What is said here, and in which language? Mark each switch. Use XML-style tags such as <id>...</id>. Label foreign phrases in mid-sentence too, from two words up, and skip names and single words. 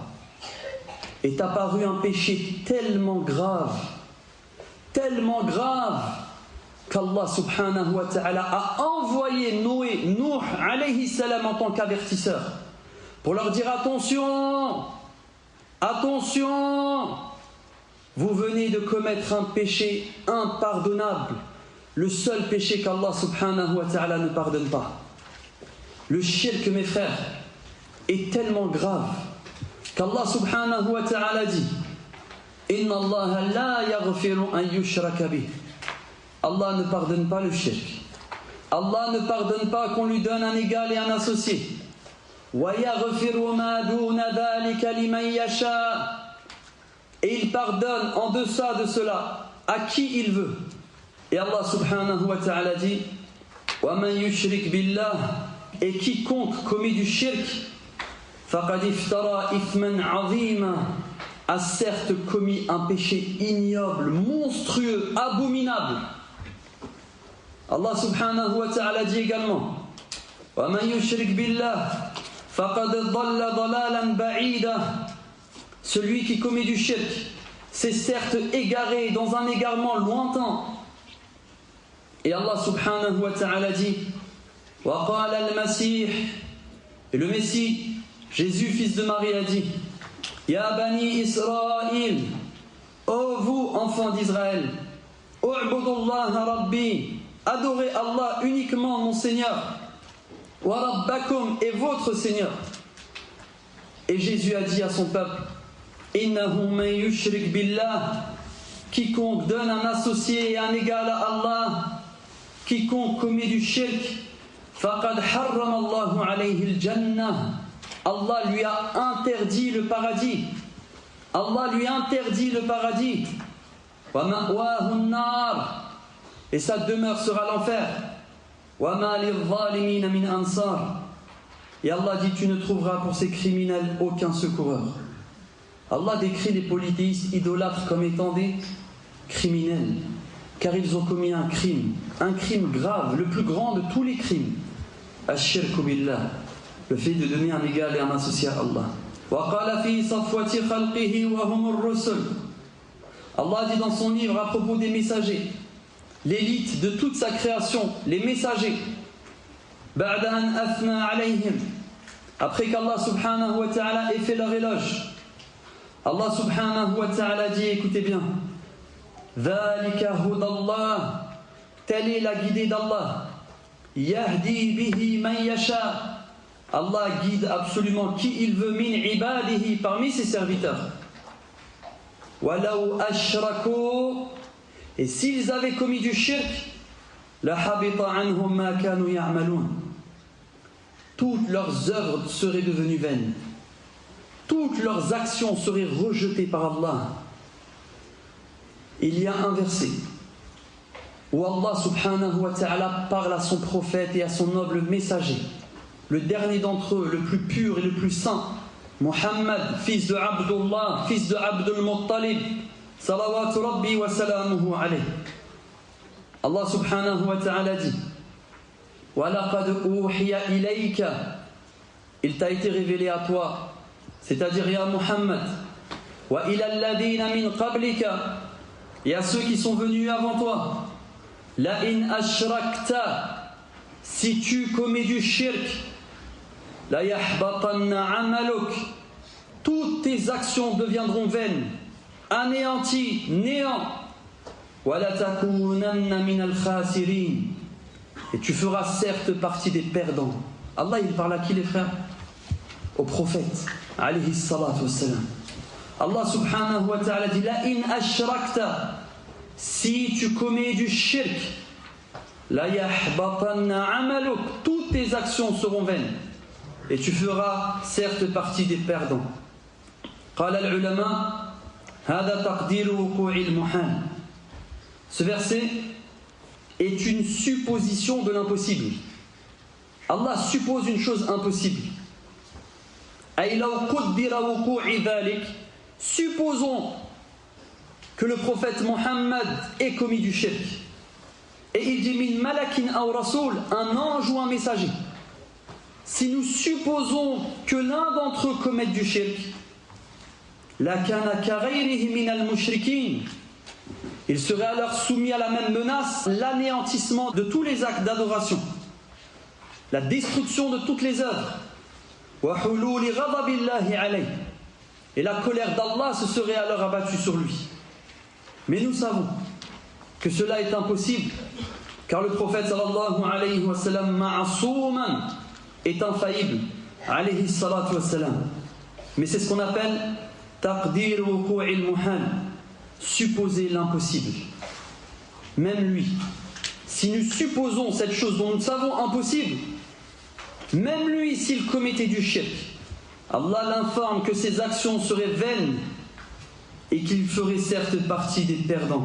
<fr>Est apparu un péché tellement grave qu'Allah</fr> <ar>سبحانه وتعالى</ar> <fr>a envoyé Nuh</fr> <ar>عليه السلام</ar> <fr>en tant qu'avertisseur pour leur dire attention, attention, vous venez de commettre un péché impardonnable, le seul péché qu'Allah</fr> <ar>سبحانه وتعالى</ar> <fr>ne pardonne pas. Le shirk, mes frères, est tellement grave qu'Allah</fr> <ar>سبحانه وتعالى</ar> <fr>dit</fr> <ar>إن الله لا يغفر أن يشرك به.</ar> <fr>Allah ne pardonne pas le shirk. Allah ne pardonne pas qu'on lui donne un égal et un associé.</fr> <ar>ويغفر ما دون ذلك لمن يشاء.</ar> <fr>Et il pardonne en deçà de cela à qui il veut.</fr> <ar>Et Allah سبحانه وتعالى dit ومن يشرك بالله.</ar> <fr>Et quiconque commet du shirk</fr> <ar>فقد افترى إثما عظيما,</ar> <fr>a certes commis un péché ignoble, monstrueux, abominable.</fr> <ar>Allah سبحانه وتعالى</ar> <fr>dit également</fr> <ar>ومن يشرك بالله فقد ضل ضلالا بعيدا.</ar> <fr>Celui qui commet du shirk, s'est certes égaré dans un égarement lointain.</fr> <ar>Et Allah سبحانه وتعالى dit وقال المسيح,</ar> <fr>et le Messie, Jésus fils de Marie, a dit</fr> <ar>يا بني إسرائيل,</ar> <fr>ô vous enfants d'Israël,</fr> <ar>اعبدوا الله ربي,</ar> <fr>adorez Allah uniquement mon Seigneur,</fr> <ar>وربكم,</ar> <fr>et votre Seigneur. Et Jésus a dit à son peuple</fr> <ar>إنه من يشرك بالله,</ar> <fr>quiconque donne un associé et un égal à Allah, quiconque commet du shirk,</fr> <ar>فقد حرم الله عليه الجنة,</ar> <fr>Allah lui a interdit le paradis. Allah lui interdit le paradis.</fr> <ar>ومأواه النار,</ar> <fr>et sa demeure sera l'enfer.</fr> <ar>وما للظالمين من أنصار,</ar> <fr>et Allah dit tu ne trouveras pour ces criminels aucun secoureur. Allah décrit les polythéistes idolâtres comme étant des criminels, car ils ont commis un crime grave, le plus grand de tous les crimes.</fr> <ar>الشرك بالله,</ar> <fr>le fait de donner un égal et un associé à Allah.</fr> <ar>وقال في صفوة خلقه وهم الرسل,</ar> <fr>Allah dit dans son livre à propos des messagers, l'élite de toute sa création, les messagers,</fr> <ar>بعد أن أثنى عليهم,</ar> <fr>après qu'Allah</fr> <ar>سبحانه وتعالى</ar> <fr>ait fait leur éloge, Allah</fr> <ar>سبحانه وتعالى</ar> <fr>dit, écoutez bien,</fr> <ar>ذلك هدى الله,</ar> <fr>telle est la guidée d'Allah,</fr> <ar>يهدي به من يشاء,</ar> <fr>Allah guide absolument qui il veut,</fr> <ar>من عباده,</ar> <fr>parmi ses serviteurs.</fr> <ar>ولو أشركوا,</ar> <fr>et s'ils avaient commis du shirk,</fr> <ar>لحبط عنهم ما كانوا يعملون,</ar> <fr>toutes leurs œuvres seraient devenues vaines, toutes leurs actions seraient rejetées par Allah. Il y a un verset où Allah</fr> <ar>سبحانه وتعالى</ar> <fr>parle à son prophète et à son noble messager, le dernier d'entre eux, le plus pur et le plus saint, Muhammad, fils de Abdullah, fils de Abdul Muttalib,</fr> <ar>صلوات ربي وسلامه عليه. Allah سبحانه وتعالى dit ولقد أوحي إليك,</ar> <fr>il t'a été révélé à toi,</fr> <ar>c'est-à-dire يا محمد، وإلى الذين من قبلك,</ar> <fr>et à ceux qui sont venus avant toi,</fr> <ar>لئن أشركت,</ar> <fr>si tu commets du shirk,</fr> <ar>ليحبطن عملك,</ar> <fr>toutes tes actions deviendront vaines, anéanties, néant,</fr> <ar>ولتكونن من الخاسرين,</ar> <fr>et tu feras certes partie des perdants. Allah il parle à qui les frères? Au prophète</fr> <ar>عليه الصلاة والسلام.</ar> <fr>Allah</fr> <ar>سبحانه وتعالى</ar> <fr>dit</fr> <ar>لئن أشركت,</ar> <fr>si tu commets du shirk,</fr> <ar>ليحبطن عملك,</ar> <fr>toutes tes actions seront vaines et tu feras certes partie des perdants.</fr> <ar>قال العلماء هذا تقدير وقوع المحال,</ar> <fr>ce verset est une supposition de l'impossible. Allah suppose une chose impossible.</fr> <ar>أي لو قدر وقوع ذلك,</ar> <fr>supposons que le prophète Mohammed ait commis du shirk. Et il dit</fr> <ar>من ملك أو رسول,</ar> <fr>un ange ou un messager. Si nous supposons que l'un d'entre eux commette du shirk,</fr> <ar>لكان كغيره من المشركين,</ar> <fr>il serait alors soumis à la même menace, l'anéantissement de tous les actes d'adoration, la destruction de toutes les œuvres,</fr> <ar>وحلول غضب الله عليه,</ar> <fr>et la colère d'Allah se serait alors abattue sur lui. Mais nous savons que cela est impossible, car le prophète</fr> <ar>صلى الله عليه وسلم</ar> <fr>ma'asouman, est infaillible</fr> <ar>عليه الصلاة والسلام.</ar> <fr>Mais c'est ce qu'on appelle</fr> <ar>تقدير وقوع المحال,</ar> <fr>supposer l'impossible. Même lui, si nous supposons cette chose dont nous savons impossible, même lui s'il commettait du shirk, Allah l'informe que ses actions seraient vaines et qu'il ferait certes partie des perdants.</fr>